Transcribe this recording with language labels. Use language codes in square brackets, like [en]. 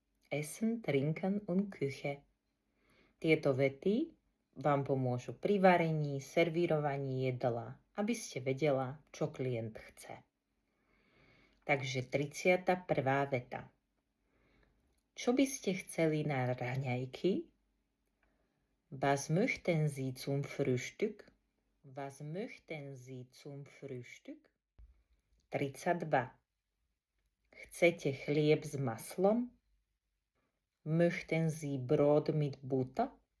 [de] Essen, trinken und Küche. [sk] Tieto vety vám pomôžu pri varení, servírovaní jedla, aby ste vedela, čo klient chce. Takže 31. veta. Čo by ste chceli na raňajky? [de] Was möchten Sie zum Frühstück? Was möchten Sie zum Frühstück? 32. [sk] Chcete chlieb s maslom? [de] Möchten Sie Brot mit Butter?